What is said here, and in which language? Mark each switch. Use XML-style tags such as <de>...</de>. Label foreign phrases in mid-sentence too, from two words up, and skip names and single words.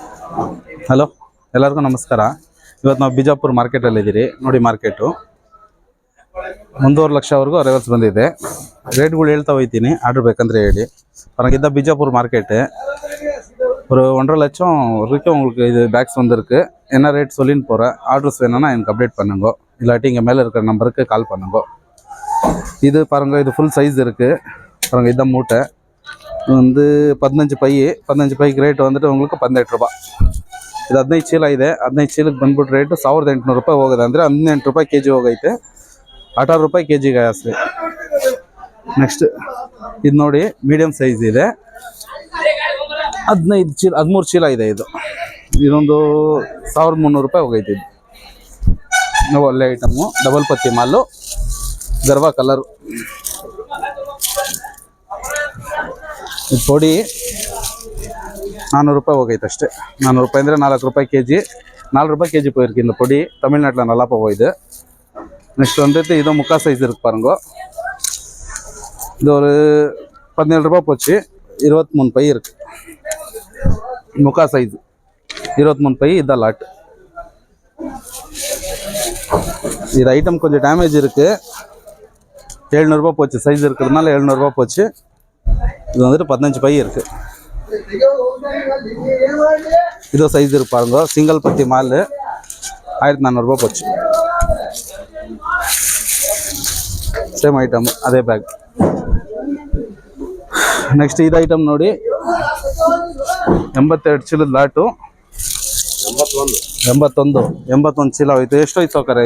<kn>ಹಲೋ, ಎಲ್ಲರಿಗೂ ನಮಸ್ಕಾರ. ಇವತ್ತು ನಾವು ಬಿಜಾಪುರ ಮಾರ್ಕೆಟಲ್ಲಿದ್ದೀರಿ. ನೋಡಿ, ಮಾರ್ಕೆಟು 1.5 ಲಕ್ಷವರೆಗೂ ಅರೈವಲ್ಸ್ ಬಂದಿದೆ. ರೇಟ್ಗಳು ಹೇಳ್ತಾ ಹೋಗ್ತೀನಿ, ಆರ್ಡ್ರ್ ಬೇಕಂದ್ರೆ ಹೇಳಿ.</kn> <ta>அவங்கிட்ட பிஜாப்பூர் மார்க்கெட்டு ஒரு 1.5 லட்சம் வரைக்கும் உங்களுக்கு இது பேக்ஸ் வந்திருக்கு. என்ன ரேட் சொல்லின்னு போகிறேன். ஆர்டர்ஸ் வேணும்னா எனக்கு அப்டேட் பண்ணுங்க, இல்லாட்டி இங்கே மேலே இருக்கிற நம்பருக்கு கால் பண்ணுங்க. இது பாருங்கள், இது</ta> <en>full size</en> <ta>இருக்குது பாருங்கள். இதுதான் மூட்டை. இது வந்து 15 ಪೈಗೆ ರೇಟ್ வந்துட்டு உங்களுக்கு 18 ರೂಪಾಯಿ.</ta> <kn>ಇದು 15 ಚೀಲ ಇದೆ. 15 ಚೀಲಕ್ಕೆ ಬಂದ್ಬಿಟ್ಟು ರೇಟು 1800 ರೂಪಾಯಿ ಹೋಗೋದು. ಅಂದರೆ 18 ರೂಪಾಯಿ ಕೆ ಜಿ ಹೋಗೈತೆ. 18 ರೂಪಾಯಿ ಕೆ ಜಿಗೆ ಅಷ್ಟೇ. ನೆಕ್ಸ್ಟ್ ಇದು ನೋಡಿ,</kn> <en>medium size</en> <kn>ಇದೆ. 13 ಚೀಲ ಇದೆ. ಇದೊಂದು 1300 ರೂಪಾಯಿ ಹೋಗೈತೆ. ಇದು ಒಳ್ಳೆ ಐಟಮು, ಡಬಲ್ ಪತ್ತಿ ಮಾಲು, ಗರ್ವಾ ಕಲರ್. ಇದು ಪೊಡಿ 400 ರೂಪಾಯಿ ಹೋಗೈತೆ ಅಷ್ಟೇ. 400 ರೂಪಾಯಿ ಅಂದರೆ 4 ರೂಪಾಯಿ ಕೆ ಜಿ. 4 ರೂಪಾಯಿ ಕೆ ಜಿ</kn> <ta>போயிருக்கு இந்த பொடி. தமிழ்நாட்டில் நல்லா போகுது. நெக்ஸ்ட் வந்துட்டு இதோ முக்கா சைஸ் இருக்கு பாருங்க. இது ஒரு 17 ரூபாய் போச்சு. 23 பை இருக்கு. முக்கா சைஸ் 23 பை. இதான் லாட். இது ஐட்டம் கொஞ்சம் டேமேஜ் இருக்கு. 700 ரூபாய் போச்சு. சைஸ் இருக்கிறதுனால 700 ரூபாய் போச்சு. இது வந்துட்டு 15 பை இருக்கு. இதோ சைஸ் இருக்கு பாருங்க. சிங்கிள் பத்தி மால் 1400 ரூபாய் போச்சு.</ta> <en>same item,</en> <kn>ಅದೇ ಬ್ಯಾಗ್. ನೆಕ್ಸ್ಟ್ ಇದು ಐಟಮ್ ನೋಡಿ, 82 ಚೀಲದ ಲಾಟು. 81 ಚೀಲ ಹೋಯ್ತು. ಎಷ್ಟು ಹೋಯ್ತು ಸೌಕರ್ಯ?</kn>